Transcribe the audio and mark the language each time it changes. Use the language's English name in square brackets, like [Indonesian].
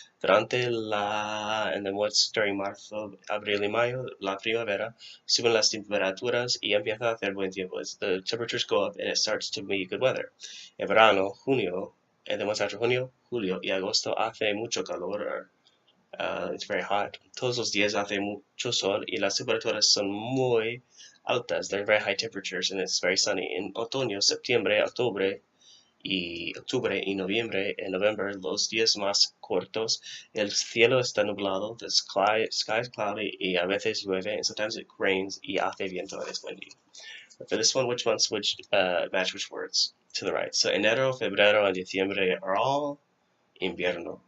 [Spanish] Durante [English] and then what's during [Spanish] marzo, abril y mayo, la primavera, suben las temperaturas y empieza a hacer buen tiempo. [English] The temperatures go up and it starts to be good weather. [Spanish] En verano, junio, [English] and then what's after [Spanish] junio, julio y agosto, hace mucho calor. [English] It's very hot. [Spanish] Todos los días hace mucho sol y las temperaturas son muy altas. [English] They're very high temperatures and it's very sunny. [Spanish] En otoño, septiembre, octubre y noviembre. En November, los días más cortos. El cielo está nublado. [English] The sky is cloudy [Spanish] y a veces llueve. [English] And sometimes it rains [Spanish] y hace viento [English] and it's windy. But for this one, which months would match which words? To the right. So enero, febrero, and diciembre are all invierno.